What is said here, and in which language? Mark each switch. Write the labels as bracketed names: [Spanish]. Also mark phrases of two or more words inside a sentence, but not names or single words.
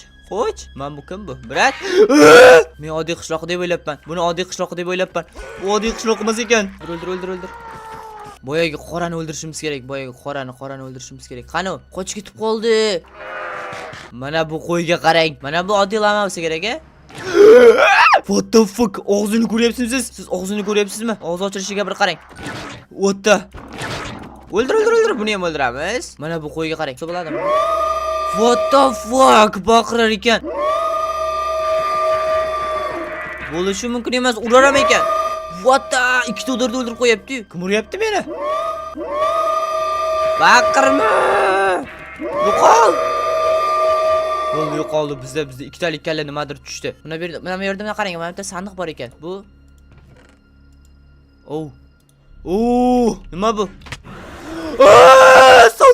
[Uzbek] Men bu kim bu? Brat. Men oddiy qishloq deb o'ylabman. Buni oddiy qishloq deb o'ylabman. Bu oddiy qishloq emas ekan. O'ldir. Boyagi qorani o'ldirishimiz kerak. Qani, qochib ketib qoldi. Mana bu qo'yga qarang. Mana bu oddiy lama bo'lsa kerak-a? [English] What the fuck? [Uzbek] Og'zini ko'ryapsizmi siz? Siz og'zini ko'ryapsizmi? Og'iz ochilishiga bir qarang. O'tda. O'ldir. Buni ham o'ldiramiz. Mana bu qo'yga qarang. Shu bo'ladimi? [English] What the fuck? [Uzbek] Baqirar ekan. Bo'lishi mumkin emas, urar ham ekan. [English] What the? [Uzbek] Ikkita o'ldirib qo'yapti-yu. Kim uryapti meni? Baqirma! Yo'qoldi. Bizda ikkitalik kalla nimadir tushdi. Mana bu yerda qarang, mana bu sandiq bor ekan. Bu nima bu?